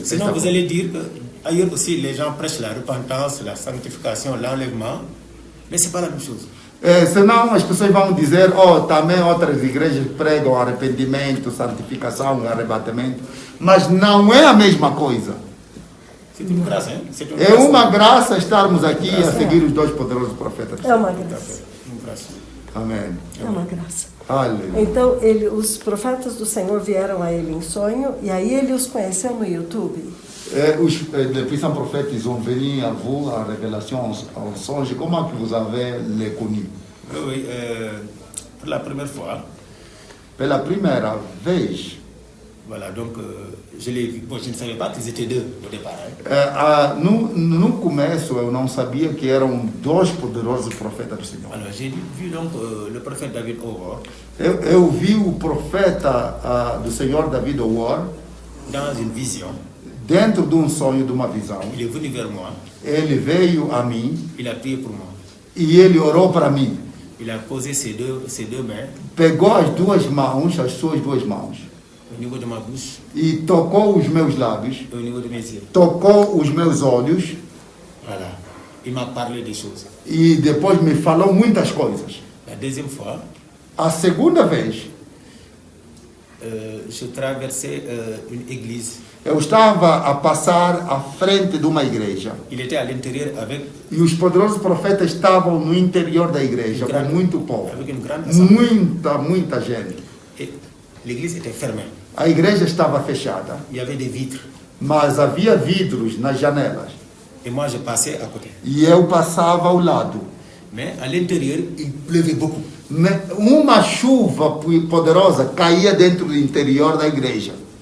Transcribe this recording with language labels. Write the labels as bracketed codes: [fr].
[fr] Sinon, [pt] esta [fr] vous [pt] voz. [fr] allez dire que ailleurs aussi, les gens prêchent la repentance, la sanctification, l'enlèvement, mais c'est pas la même chose. [pt] Senão as pessoas vão dizer, também outras igrejas pregam arrependimento, santificação, arrebatamento, mas não é a mesma coisa. [fr] C'est une grâce, hein? C'est une [pt] É [fr] grâce. [pt] uma graça estarmos aqui a seguir os dois poderosos profetas. É uma [fr] Tout à [pt] graça. [fr] fait. Une grâce. [pt] Amém. É uma graça. Aleluia. Então, os profetas do Senhor vieram a ele em sonho, e aí ele os conheceu no YouTube. [fr] Les puissants prophètes, ils ont venu à vous en révélation, en songe. Comment que vous avez les connus? Oui, pour la première fois, [pt] Pela primeira vez, [fr] voilà, donc je l'ai vu. Bon, je ne savais pas qu'ils étaient deux au départ. Hein. [pt] no começo eu não sabia que eram dois poderosos profetas do Senhor. [fr] Alors, j'ai vu donc le prophète David Howard [pt] Eu vi o profeta do Senhor David Howard [fr] dans une vision. [pt] dentro de um sonho, de uma visão. [fr] Il est venu vers moi, [pt] Ele veio a mim [fr] il a prié pour moi. [pt] e ele orou para mim. [fr] Il a posé ses deux mains [pt] pegou as duas mãos, as suas duas mãos, [fr] au niveau de ma bouche [pt] e tocou os meus lábios, [fr] et au niveau de mes yeux. [pt] tocou os meus olhos, [fr] Voilà. Il m'a parlé des choses. [pt] e depois me falou muitas coisas. [fr] La deuxième fois, [pt] A segunda vez, [fr] je traversais une église. [pt] eu estava a passar à frente de uma igreja. [fr] Il était à l'intérieur avec [pt] E os poderosos profetas estavam no interior da igreja, com muito povo. [fr] avec une grande assemblée. [pt] Muita gente. [fr] Et l'église était fermée. [pt] A igreja estava fechada, [fr] Il y avait des vitres. [pt] mas havia vidros nas janelas. [fr] Et moi, je passais à côté. [pt] E eu passava ao lado. [fr] Mais à l'intérieur, il pleuvait beaucoup. [pt] Uma chuva poderosa caía dentro do interior da igreja.